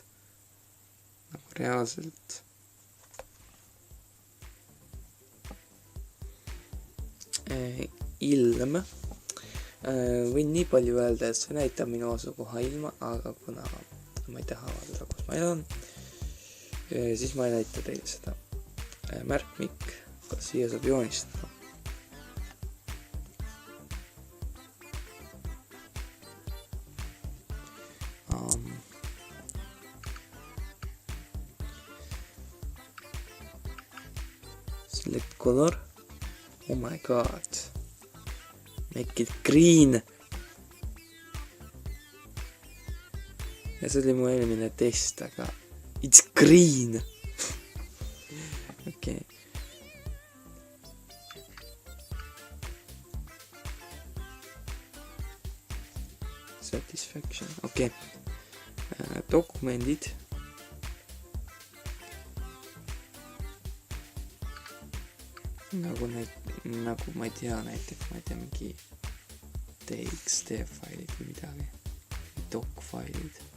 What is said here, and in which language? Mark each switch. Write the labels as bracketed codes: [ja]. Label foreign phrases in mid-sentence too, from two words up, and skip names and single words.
[et] Nagu reaalselt. Ilm. Võin nii palju öelda, et see näitab minu asukoha ilma, aga kuna ma ei taha vaadata, kus ma elan, siis ma ei näita teile seda. Märkmik, kas siia saab joonistada? [en] Select color. Oh my god. Make it green. [et] Ja see oli mu eelmine test, aga [en] it's green. [et] Okei. Satisfaction. Okei. Dokumendid. Nagu ma ei tea näiteks, ma ei tea mingi TXT failid või midagi, doc failid.